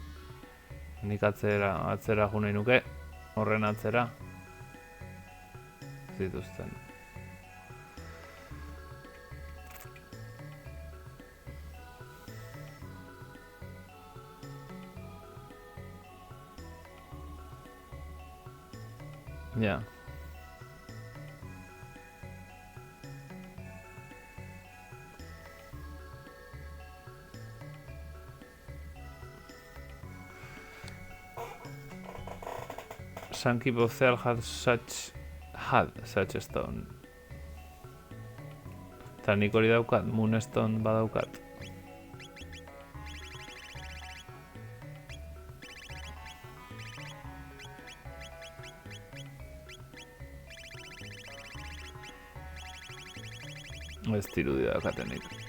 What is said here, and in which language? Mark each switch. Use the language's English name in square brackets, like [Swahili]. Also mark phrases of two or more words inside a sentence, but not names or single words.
[Basque] Nik atzera jo nahi nuke, horren atzera zituzten. Ja. [English] Some people had such a stone. [Basque] Eta nik hori daukat, Moonstone badaukat. Ez dirudi daukatenik.